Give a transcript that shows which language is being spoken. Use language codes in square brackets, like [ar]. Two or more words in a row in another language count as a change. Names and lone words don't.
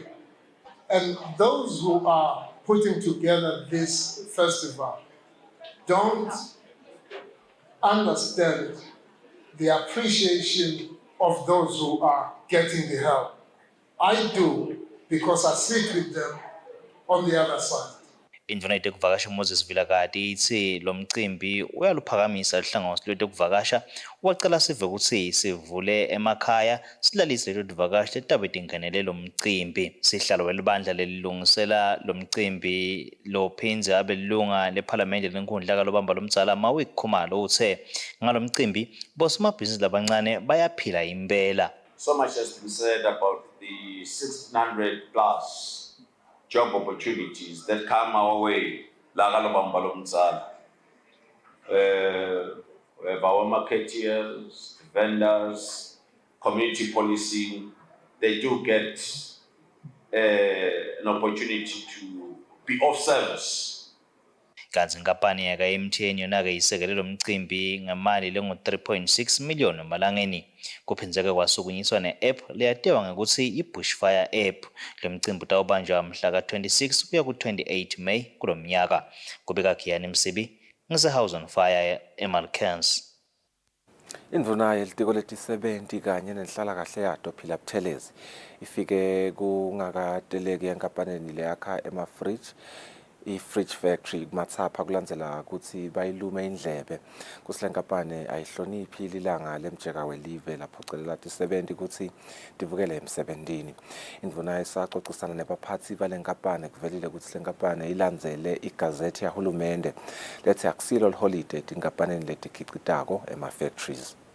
[en] And those who are putting together this festival don't understand the appreciation of those who are getting the help. I do, because I sit with them on the other side. [ss] Indvuna yetekuvakasha Moses Vilakati ithi lo mcimbi uyaluphakamisa ihlangothi lwetekuvakasha wacela sive ukuthi sivule emakhaya silalise leto tivakasha letabe tingenele lo mcimbi. Sihlalo welibandla lelilungisela lo mcimbi lophinze abe lilunga lephalamende lenkundla kalobamba lomdzala Mawik Khumalo uthe ngalo mcimbi bosomabhizinisi labancane bayaphila impela. [en] So much has been said about the 1600 plus job opportunities that come our way. We have our marketeers, vendors, community policing. They do get an opportunity to be of service. [ss] Kanzi inkampani yaka MTN yona-ke isekele lo mcimbi ngemali lengu 3.6 million emalangeni. Kuphinzeke kwasukunyiswa ne-app leyatewa ngekuthi i-Bushfire app. Lo mcimbi utawubanjwa mhla ka-26 kuya ku-28 May kulo mnyaka. Kubika Khiyani Msibi ngise-House on Fire eMalkans. Indvuna yelitiko letisebenti kanye nenhlalakahle yato Phila Buthelezi ifike kungakateleki enkampanini leyakha emafridge i- [en] fridge factory [ss] kumathapha kulandzela ukuthi bayilume indlebe kusile nkampani ayihloniphi lilanga lemjeka welive laphocelela tisebenti ukuthi tivukele emsebentini. Indvuna isaxoxisana nebaphathi bale nkampani kuvelile ukuthi le nkampani ilandzele igazethi yahulumende lethi akusilo holiday tinkampanini letikhicitako ema-factories.